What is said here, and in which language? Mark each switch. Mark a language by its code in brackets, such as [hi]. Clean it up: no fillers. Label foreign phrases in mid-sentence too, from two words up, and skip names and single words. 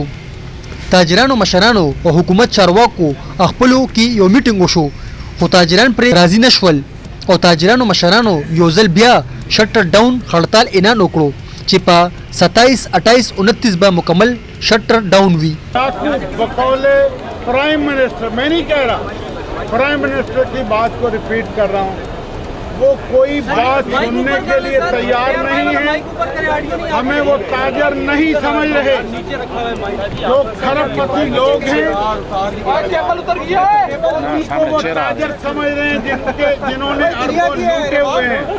[ps] تاجرانو مشرانو او حکومت چارواکو خپلو کې یو میټینګ وشو خو تاجران پرې راضي نشول او تاجرانو مشرانو یو ځل بیا [en] shutter down [ps] هړتال اعلان وکړو چې په 27 28 29 به مکمل [en] shutter down [ps] وي. [en] Prime Minister [ur] میں نہیں کہہ رہا, [en] Prime Minister [ur] کی بات کو ریپیٹ کر رہا ہوں، وہ کوئی بات سننے کے لیے تیار نہیں ہے. ہمیں وہ تاجر نہیں سمجھ رہے، جو کھرب پتی لوگ ہیں ان کو وہ تاجر سمجھ رہے ہیں جنہوں نے اربوں لوٹے ہوئے ہیں.